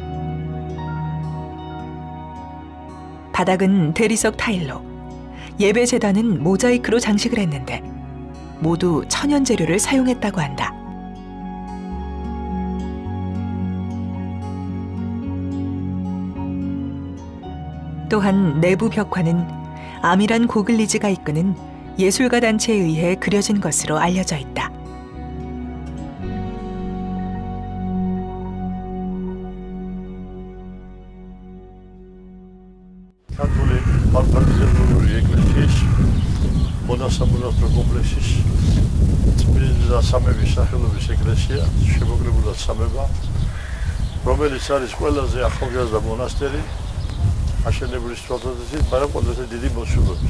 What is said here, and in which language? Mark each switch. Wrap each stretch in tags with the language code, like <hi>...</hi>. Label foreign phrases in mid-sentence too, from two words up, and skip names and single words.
<ko>바닥은 대리석 타일로, 예배 제단은 모자이크로 장식을 했는데 모두 천연 재료를 사용했다고 한다. 또한 내부 벽화는 아미란 고글리즈가 이끄는 예술가 단체에 의해 그려진 것으로 알려져 있다.</ko> <ka>ქართული პანთეონური ეკლესიის მონასამონასტრო კომპლექსის წმინდა სამების სახელობის ეკლესია შემოკლებული სამება, რომელიც არის ყველაზე ახალგაზრდა მონასტერი აშენებული სიტუაციით, მაგრამ ყველაზე დიდი მოსულობის.</ka>